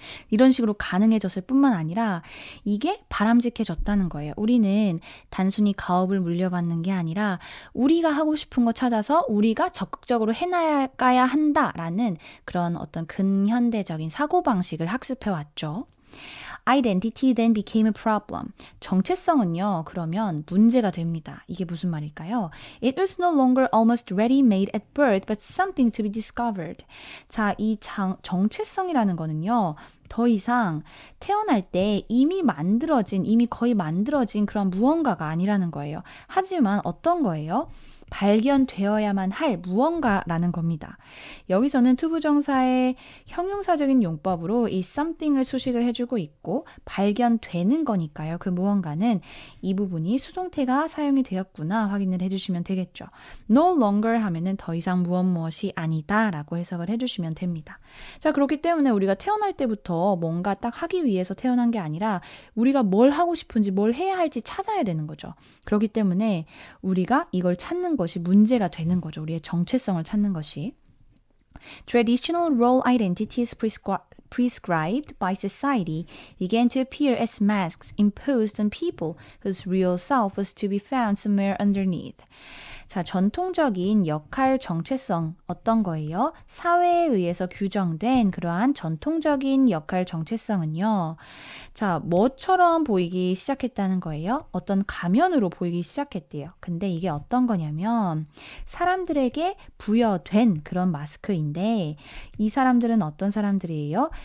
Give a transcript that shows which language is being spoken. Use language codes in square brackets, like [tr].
[ko] 이런 식으로 가능해졌을 뿐만 아니라 이게 바람직해졌다는 거예요. 우리는 단순히 가업을 물려받는 게 아니라 우리가 하고 싶은 거 찾아서 우리가 적극적으로 해나가야 한다라는 그런 어떤 근현대적인 사고방식을 학습해왔죠. [en] Identity then became a problem. [ko] 정체성은요, 그러면 문제가 됩니다. 이게 무슨 말일까요? [en] It was no longer almost ready-made at birth, but something to be discovered. [ko] 자, 이 정체성이라는 거는요, 더 이상 태어날 때 이미 거의 만들어진 그런 무언가가 아니라는 거예요. 하지만 어떤 거예요? 발견되어야만 할 무언가라는 겁니다. 여기서는 투부정사의 형용사적인 용법으로 이 something을 수식을 해주고 있고 발견되는 거니까요. 그 무언가는 이 부분이 수동태가 사용이 되었구나 확인을 해주시면 되겠죠. [en] No longer [ko] 하면은 더 이상 무엇이 아니다 라고 해석을 해주시면 됩니다. 자, 그렇기 때문에 우리가 태어날 때부터 뭔가 딱 하기 위해서 태어난 게 아니라 우리가 뭘 하고 싶은지 뭘 해야 할지 찾아야 되는 거죠. 그렇기 때문에 우리가 이걸 찾는 것이 문제가 되는 거죠. 우리의 정체성을 찾는 것이. [en] Traditional role identities prescribed by society began to appear as masks imposed on people whose real self was to be found somewhere underneath. [ko] 자, 전통적인 역할 정체성 어떤 거예요? 사회에 의해서 규정된 그러한 전통적인 역할 정체성은요. 자, 뭐처럼 보이기 시작했다는 거예요? 어떤 가면으로 보이기 시작했대요. 근데 이게 어떤 거냐면 사람들에게 부여된 그런 마스크인데 이 사람들은 어떤 사람들이에요?